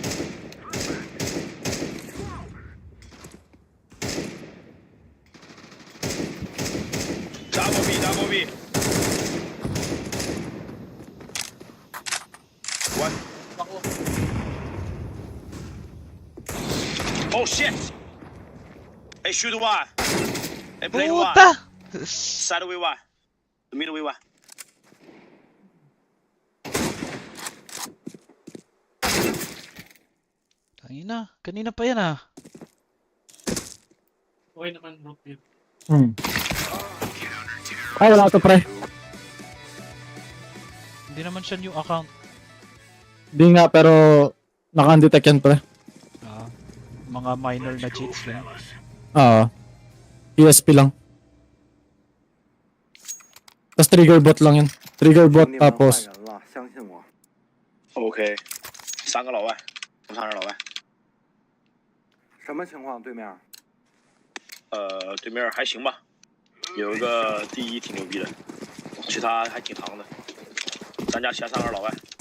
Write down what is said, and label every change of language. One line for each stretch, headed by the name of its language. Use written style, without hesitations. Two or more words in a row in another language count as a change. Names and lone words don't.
English: Double B double B。One。Oh shit! Hey, shoot one. Hey, play one.
Filipino: Puta!
English: Side way one. The middle way one.
Filipino: Tangina, kanina pa yan ah. Ay, wala to, pre. Hindi naman siya
English: new account.
Filipino: Di nga, pero naka-undetect yan, pre. Ah, mga minor na cheats lang. PSP lang. Tapos
English: trigger bot
Filipino: lang yun.
English: Trigger bot tapos
Chinese: 相信我。 OK，三个老外，我看着老外。什么情况？对面？对面还行吧，有一个第一挺牛逼的，其他还挺唐的。咱家前三个是老外。